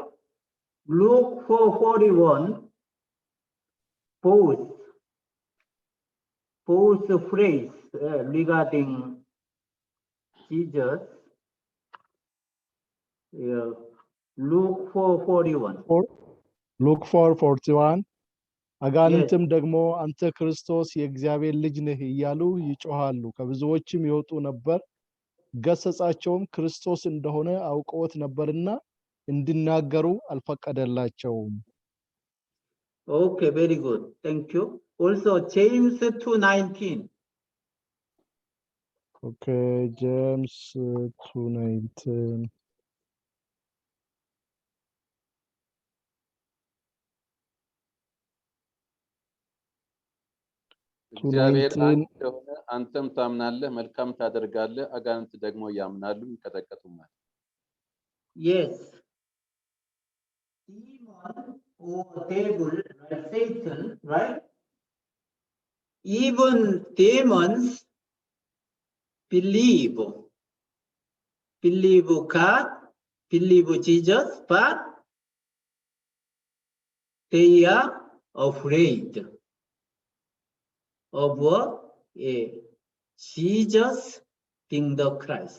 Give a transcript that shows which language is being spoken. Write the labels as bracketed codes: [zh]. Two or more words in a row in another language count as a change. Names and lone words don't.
[en] Luke 4:41. Both phrase regarding Jesus. Luke 4:41. [am] ሉክ 4:41 አጋንንትም [en] Yes. [am] ደግሞ አንተ ክርስቶስ የእግዚአብሔር ልጅ ነህ እያሉ ይጮሃሉ ከብዙዎችም ይወጡ ነበር ገሰጻቸውም ክርስቶስ እንደሆነ አውቀውት ነበርና እንዲናገሩ አልፈቀደላቸውም [en] Okay, very good. Thank you. Also James 2:19. Okay, James 2:19 [am] እግዚአብሔር 2:19 አንድ እንደሆነ አንተም ታምናለህ መልካም ታደርጋለህ አጋንንት ደግሞ ያምናሉ ይቀጠቀጡማል [en] Yes. Demon or devil, right? Satan, right? Even demons believe God, believe Jesus, but they are afraid of Jesus being the Christ.